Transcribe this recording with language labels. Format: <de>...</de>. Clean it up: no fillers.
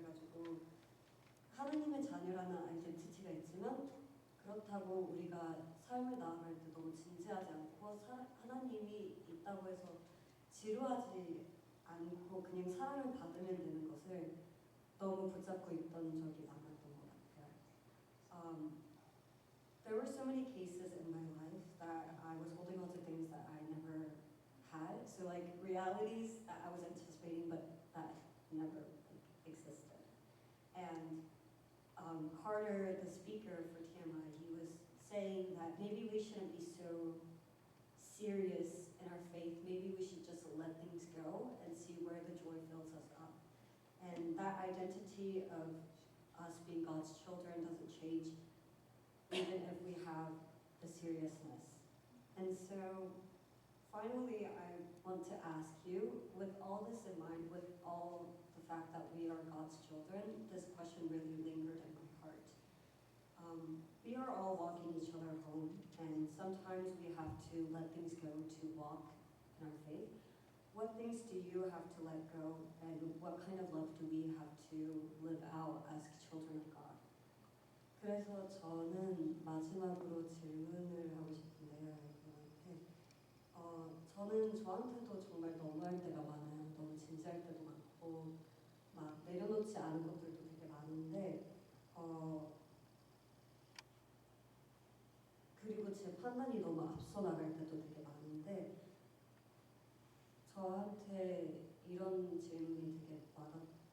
<ko>그래가지고 하나님의 자녀라는 아이덴티티가 있지만 그렇다고 우리가 삶을 나아갈 때 너무 진지하지 않고 하나님이 있다고 해서 지루하지 않고 그냥 사랑을 받으면 되는 것을 너무 붙잡고 있던 적이 많았던 것 같아요.</ko> <en>There were so many cases in my life that I was holding on to things that I never had. So like realities that I was anticipating but that never existed. And Carter, the speaker for TMI, he was saying that maybe we shouldn't be so serious in our faith. Maybe we should just let things go and see where the joy fills us up. And that identity of us being God's children doesn't change even if we have the seriousness. And so finally I want to ask you, with all this in mind, with all the fact that we are God's children, this question really lingered in my heart. We are all walking each other home, and sometimes we have to let things go to walk in our faith. What things do you have to let go, and what kind of love do we have to live out as children of God?</en> <ko>그래서 저는 마지막으로 질문을 하고 싶은데요, 여러분한테. 저는 저한테도 정말 너무할 때가 많아요. 너무 진지할 때도 많고, 막 내려놓지 않은 것들도 되게 많은데, 그리고 제 판단이 너무 앞서 나갈 때도 되게 많은데, 저한테 이런 질문이 되게 와닿았어요.</ko>